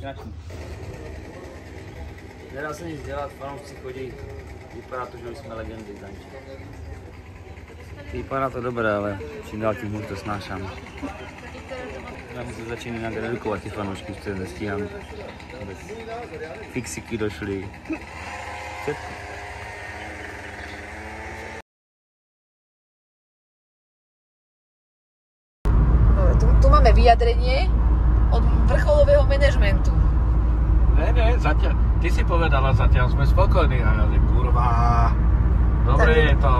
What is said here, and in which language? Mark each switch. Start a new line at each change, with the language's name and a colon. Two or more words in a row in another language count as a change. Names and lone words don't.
Czech: Nedá se nic dělat, fanoušci chodí. Vypadá to, že už jsme legendy, Zanči. Vypadá to dobré, ale čím dál tím hůř to snášám. Já se začíná nějak redukovat ty fanoušky, už to nestíhám. Fixiky došly. Všetko.
Slovak: Tu máme vyjadrenie od vrcholového manažmentu. Ne, zatiaľ, ty si povedala, zatiaľ sme spokojní a ja že kurva, dobre je to.